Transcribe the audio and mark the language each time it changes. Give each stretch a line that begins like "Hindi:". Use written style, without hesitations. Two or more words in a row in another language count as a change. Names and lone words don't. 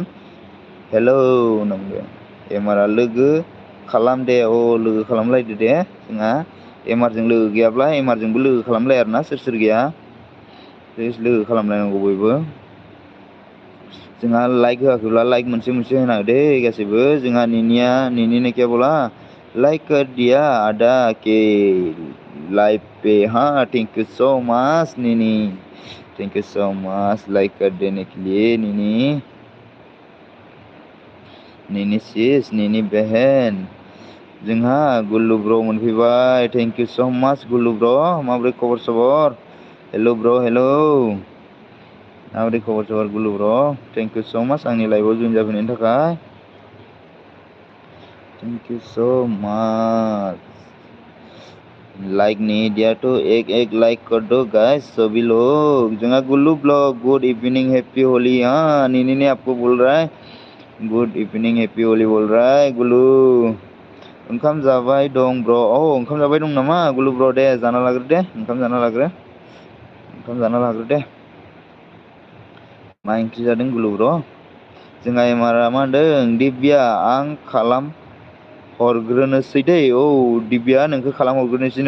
Bodo: हेलौ होनना बुंदों एमारा लोगो खालाम दे लोगो खालामलायदो दे जोंहा एमारजों लोगो गैयाब्ला एमारजोंबो लोगो खालामलाया आरोना सोर गैया लोगो खालामलायनांगौ बयबो जोंहा लाइक होआखैब्ला लाइक मोनसे होना हो दे गासैबो जोंहा
Hindi: निनि ने क्या बोला लाइक कर दिया आदा के लाइव पे हाँ
English: thank you so much
Bodo: निनी
English: thank you so much
Hindi: लाइक कर देने के लिए
Bodo: निनी सिस निनी बहन जोंहा गुल्लु ब्र मोनफैबाय
English: thank you so much
Bodo: गुल्लु ब्र माबोरै खबर सबर हेल' ब्र हेल' माबोरै खबर सबर गुल्लु ब्र
English: thank you so much
Bodo: आंनि लाइभआव जइन जाफैनायनि थाखाय
English: thank you so much
Hindi: लाइक नहीं दिया तो एक लाइक कर दो गाइस सभी लोग जोंहा गुल्लू ब्लॉग
English: good evening happy holi
Hindi: हाँ निनी ने आपको बोल रहा है
English: good evening happy holi
Hindi: बोल रहा है
Bodo: गुल्लू ओंखाम जाबाय दं ब्र ओंखाम जाबाय दं नामा गुल्लु ब्र दे जाना लाग्रो दे
Hindi: ओंखाम जाना लाग्रो दे
Bodo: मा ओंख्रि जादों गुल्लु ब्र जोंहा एमारा मा होनदों दिब्या आं खालाम हरग्रोनोसै दै दिब्या नोंखौ खालाम हरग्रोनोसैनो